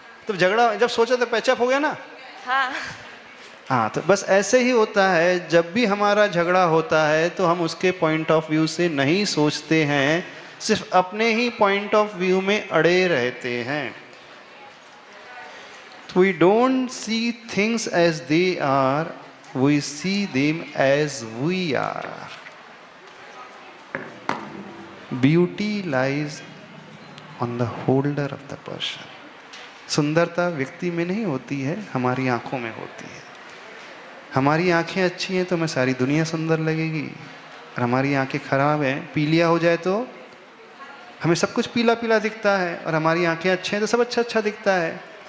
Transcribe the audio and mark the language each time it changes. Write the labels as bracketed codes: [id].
[hi] तो झगड़ा जब सोचा तो पैचअप हो गया ना? हाँ हाँ, तो बस ऐसे ही होता है। जब भी हमारा झगड़ा होता है तो हम उसके पॉइंट ऑफ व्यू से नहीं सोचते हैं, सिर्फ अपने ही पॉइंट ऑफ व्यू में अड़े रहते हैं। [en] We don't see things as they are, we see them as we are. Beauty lies on the holder of the person. [hi] सुंदरता व्यक्ति में नहीं होती है, हमारी आंखों में होती है। हमारी आंखें अच्छी हैं तो हमें सारी दुनिया सुंदर लगेगी, और हमारी आंखें खराब हैं, पीलिया हो जाए तो हमें सब कुछ पीला पीला दिखता है, और हमारी आंखें अच्छे हैं तो सब अच्छा अच्छा दिखता है।